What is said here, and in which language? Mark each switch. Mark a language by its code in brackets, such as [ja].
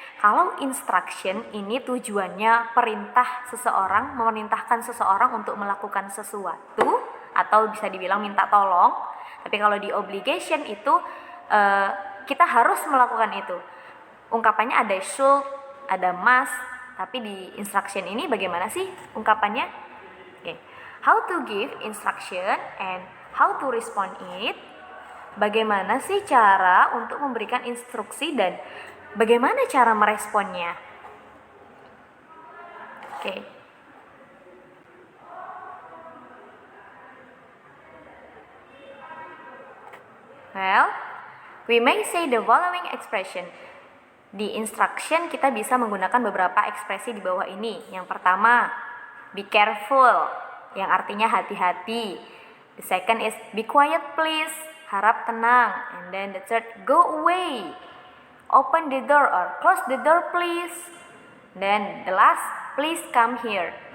[id] Kalau instruction ini tujuannya perintah seseorang, memerintahkan seseorang untuk melakukan sesuatu atau bisa dibilang minta tolong. Tapi kalau di obligation itu kita harus melakukan itu. Ungkapannya ada should, ada must. Tapi di instruction ini bagaimana sih ungkapannya? Okay. [en] How to give instruction and how to respond it. [id] Bagaimana sih cara untuk memberikan instruksi dan bagaimana cara meresponnya? Oke. [en] Well, we may say the following expression. [id] Di instruction kita bisa menggunakan beberapa ekspresi di bawah ini. Yang pertama, [en] be careful, [id] yang artinya hati-hati. [en] The second is be quiet please, [id] harap tenang. [en] And then the third, go away, open the door or close the door please. Then the last, please come here.